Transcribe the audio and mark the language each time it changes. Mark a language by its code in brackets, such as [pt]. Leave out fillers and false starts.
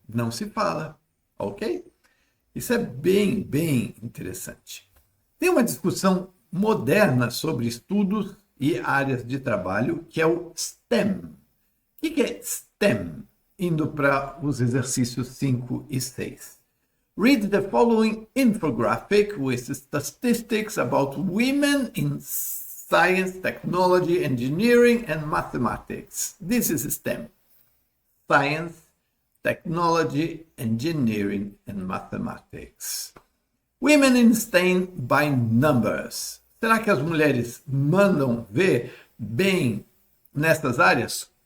[pt] Não se fala, ok? Isso é bem interessante. Tem uma discussão moderna sobre estudos e áreas de trabalho, que é o STEM. O que é STEM? Indo para os exercícios 5 e 6. [en] Read the following infographic with statistics about women in science, technology, engineering, and mathematics. This is STEM. Science, Technology, Engineering, and Mathematics. Women in STEM by numbers. [pt] Será que as mulheres mandam ver bem nessas áreas?